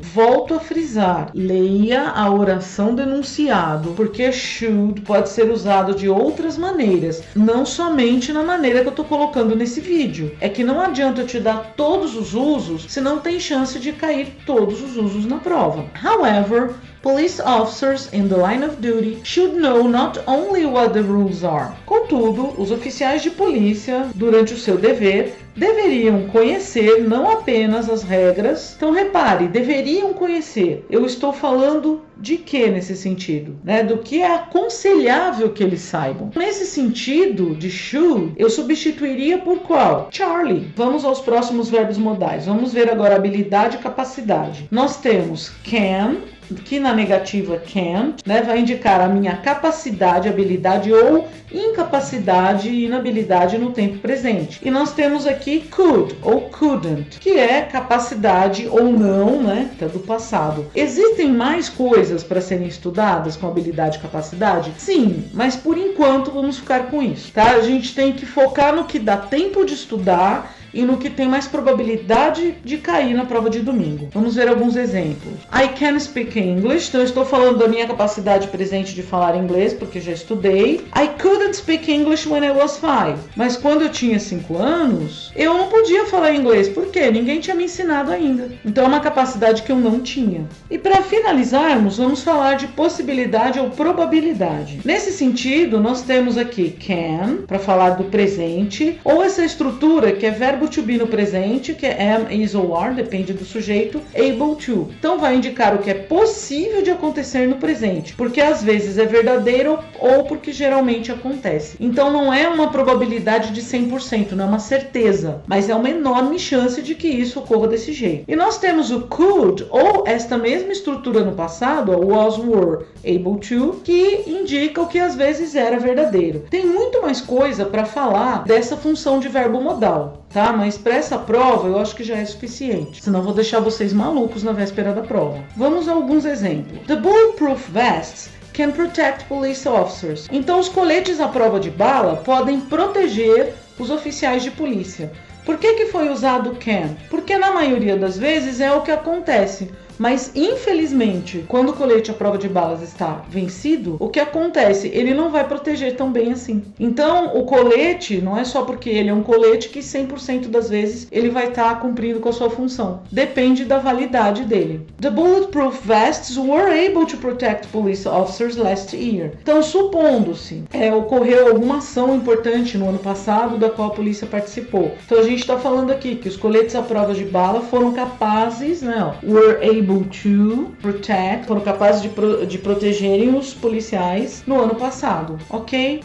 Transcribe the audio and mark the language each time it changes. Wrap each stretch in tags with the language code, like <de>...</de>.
<pt>Volto a frisar, leia a oração do enunciado, porque should pode ser usado de outras maneiras, não somente na maneira que eu estou colocando nesse vídeo. É que não adianta eu te dar todos os usos, se não tem chance de cair todos os usos na prova.</pt> <en>However, police officers in the line of duty should know not only what the rules are.</en> <pt>Contudo, os oficiais de polícia, durante o seu dever, deveriam conhecer não apenas as regras. Então repare, deveriam conhecer. Eu estou falando de que nesse sentido? Do que é aconselhável que eles saibam. Nesse sentido de should, eu substituiria por qual? Charlie. Vamos aos próximos verbos modais. Vamos ver agora habilidade e capacidade. Nós temos can, que na negativa can, vai indicar a minha capacidade, habilidade ou incapacidade e inabilidade no tempo presente. E nós temos aqui could ou couldn't, que é capacidade ou não, do passado. Existem mais coisas para serem estudadas com habilidade e capacidade? Sim, mas por enquanto vamos ficar com isso, tá? A gente tem que focar no que dá tempo de estudar e no que tem mais probabilidade de cair na prova de domingo. Vamos ver alguns exemplos.</pt> <en>I can speak English.</en> <pt>Então eu estou falando da minha capacidade presente de falar inglês, porque já estudei.</pt> <en>I couldn't speak English when I was 5.</en> <pt>Mas quando eu tinha 5 anos, eu não podia falar inglês. Por quê? Ninguém tinha me ensinado ainda. Então é uma capacidade que eu não tinha. E para finalizarmos, vamos falar de possibilidade ou probabilidade. Nesse sentido, nós temos aqui can, para falar do presente, ou essa estrutura que é verbo to be no presente, que é am, is ou are, depende do sujeito, able to. Então vai indicar o que é possível de acontecer no presente, porque às vezes é verdadeiro ou porque geralmente acontece. Então não é uma probabilidade de 100%, não é uma certeza, mas é uma enorme chance de que isso ocorra desse jeito. E nós temos o could, ou esta mesma estrutura no passado, o was, were, able to, que indica o que às vezes era verdadeiro. Tem muito mais coisa para falar dessa função de verbo modal, tá? Mas para essa prova eu acho que já é suficiente, senão vou deixar vocês malucos na véspera da prova. Vamos a alguns exemplos.</pt> <en>The bulletproof vests can protect police officers.</en> <pt>Então os coletes à prova de bala podem proteger os oficiais de polícia. Por que foi usado can? Porque na maioria das vezes é o que acontece. Mas, infelizmente, quando o colete à prova de balas está vencido, o que acontece? Ele não vai proteger tão bem assim. Então, o colete, não é só porque ele é um colete que 100% das vezes ele vai estar cumprindo com a sua função. Depende da validade dele.</pt> <en>The bulletproof vests were able to protect police officers last year.</en> <pt>Então, supondo-se, ocorreu alguma ação importante no ano passado da qual a polícia participou. Então, a gente está falando aqui que os coletes à prova de bala foram capazes,</pt> <en>were able to protect,</en> <pt>foram capazes de protegerem os policiais no ano passado, ok?</pt>